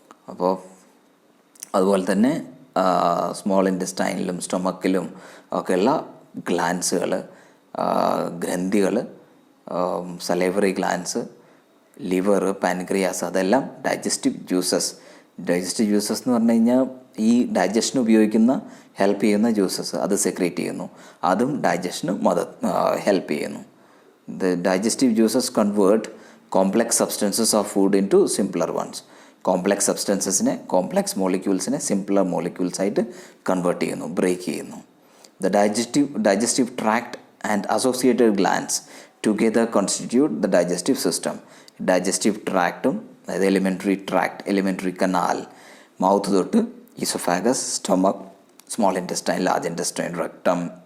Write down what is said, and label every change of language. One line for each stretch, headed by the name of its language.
Malayalam: അപ്പോൾ അതുപോലെ തന്നെ സ്മോൾ ഇൻറ്റസ്റ്റൈനിലും സ്റ്റൊമക്കിലും ഒക്കെയുള്ള ഗ്ലാൻസുകൾ, ഗ്രന്ഥികൾ, സലൈവറി ഗ്ലാൻസ്, ലിവർ, പാൻക്രിയാസ്, അതെല്ലാം ഡൈജസ്റ്റീവ് ജ്യൂസസ് എന്ന് പറഞ്ഞു കഴിഞ്ഞാൽ ഈ ഡൈജഷന് ഉപയോഗിക്കുന്ന ഹെൽപ്പ് ചെയ്യുന്ന ജ്യൂസസ് അത് സെക്രീറ്റ് ചെയ്യുന്നു. അതും ഡൈജഷന് ഹെൽപ്പ് ചെയ്യുന്നു.
English: The digestive juices convert complex substances of food into simpler ones.
Malayalam: Complex സബ്സ്റ്റൻസസിനെ, complex മോളിക്യൂൾസിനെ simpler molecules ആയിട്ട് കൺവേർട്ട് ചെയ്യുന്നു, ബ്രേക്ക് ചെയ്യുന്നു.
English: The digestive tract and associated glands together constitute the digestive system.
Malayalam: Digestive tractum, അതായത് elementary canal, mouth തൊട്ട് oesophagus, stomach, small intestine, large intestine, rectum,